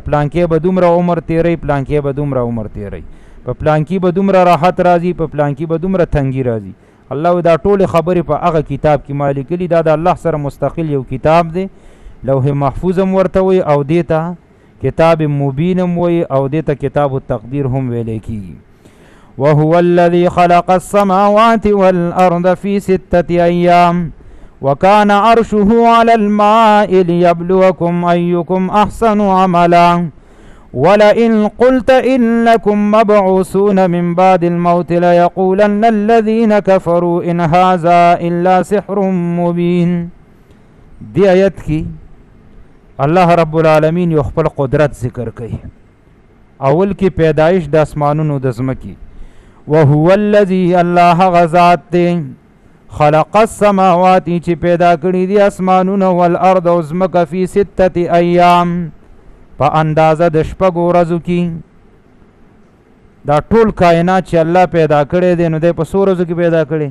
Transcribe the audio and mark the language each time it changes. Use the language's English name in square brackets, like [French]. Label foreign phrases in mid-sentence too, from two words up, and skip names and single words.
[Pashto] پلانکې به دومره عمر تېروي، پلانکې به دومره عمر تېروي، په پلانکي به دومره راحت راځي، په پلانکي به دومره تنګي راځي. الله دا ټولې خبرې په هغه کتاب کې ما لیکلي. دا د الله سره مستقل یو کتاب دی. لوح محفوظ هم ورته وایي او دې ته [Arabic] کتاب مبین [Pashto] هم وایي او دې ته [Arabic] کتاب التقدیر [Pashto] هم ویلی کېږي. [Arabic] وهو الذي خلق السماوات والأرض في 6 أيام وكان عرشه على الماء ليبلوكم أيكم أحسن عملا ولئن قلت إنكم مبعوثون من بعد الموت ليقولن الذين كفروا إن هذا إلا سحر مبين. [Pashto] دی آیت کی الله [Arabic] رب العالمین [Pashto] یو خپل قدرت ذکر کوي. اول کی پیدایش د اسمانونو د ځمکې. [Arabic] وهو الذي [Pashto] الله غزات دی [Arabic] خلق السماوات [Pashto] چې پیدا کړي دي اسمانونه والارض او ځمکه [Arabic] فی 6 ایام [Pashto] په اندازه د شپږو ورځو کې. دا ټول کائنات چې الله پیدا کړی دی نو دی په څو ورځو کې پیدا کړی؟